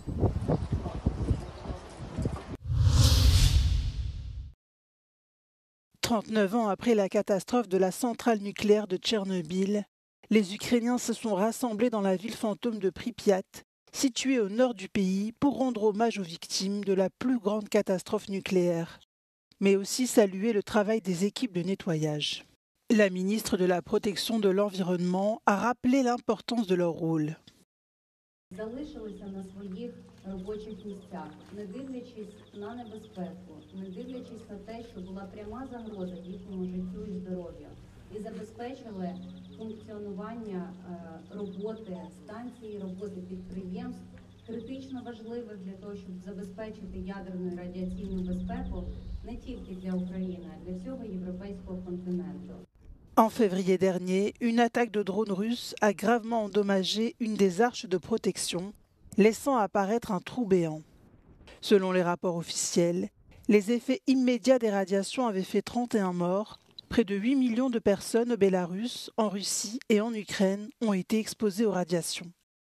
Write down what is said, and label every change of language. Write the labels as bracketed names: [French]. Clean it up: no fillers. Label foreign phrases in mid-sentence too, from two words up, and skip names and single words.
[French] 39 ans après la catastrophe de la centrale nucléaire de Tchernobyl, les Ukrainiens se sont rassemblés dans la ville fantôme de Pripyat, située au nord du pays, pour rendre hommage aux victimes de la plus grande catastrophe nucléaire, mais aussi saluer le travail des équipes de nettoyage. La ministre de la Protection de l'Environnement a rappelé l'importance de leur rôle. [Ukrainian] Залишилися на своїх робочих місцях, не дивлячись на небезпеку, не дивлячись на те, що була пряма загроза їхньому життю і здоров'ю, і забезпечили функціонування роботи станцій, роботи підприємств, критично важливих для того, щоб забезпечити ядерну і радіаційну безпеку не тільки для України, а для всього європейського континенту. [French] En février dernier, une attaque de drones russes a gravement endommagé une des arches de protection, laissant apparaître un trou béant. Selon les rapports officiels, les effets immédiats des radiations avaient fait 31 morts. Près de 8 millions de personnes au Bélarus, en Russie et en Ukraine ont été exposées aux radiations.